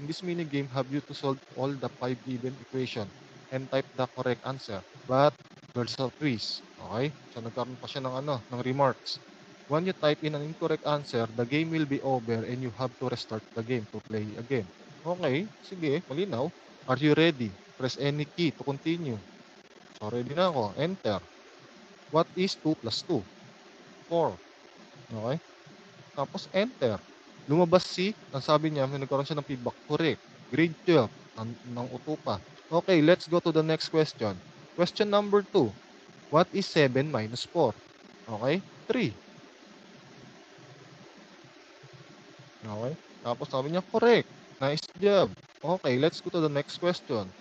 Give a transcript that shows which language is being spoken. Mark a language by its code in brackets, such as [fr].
[en] In this mini game, have you to solve all the 5 given equation and type the correct answer. But there's a twist. Okay? [tl] So, nagkaroon pa siya ng ng remarks. [en] When you type in an incorrect answer, the game will be over and you have to restart the game to play again. Okay, [tl] sige, malinaw. [en] Are you ready? Press any key to continue. So, [tl] ready na ako. [en] Enter. What is 2 plus 2? 4. Okay? Tapos enter. [tl] Lumabas ang sabi niya, may nagkaroon siya ng feedback, correct. Grade 12 ng uto pa. [en] Okay, let's go to the next question. Question number 2. What is 7 minus 4? Okay, 3. [tl] Okay? Tapos sabi niya, [en] "Correct. Nice job. Okay, let's go to the next question."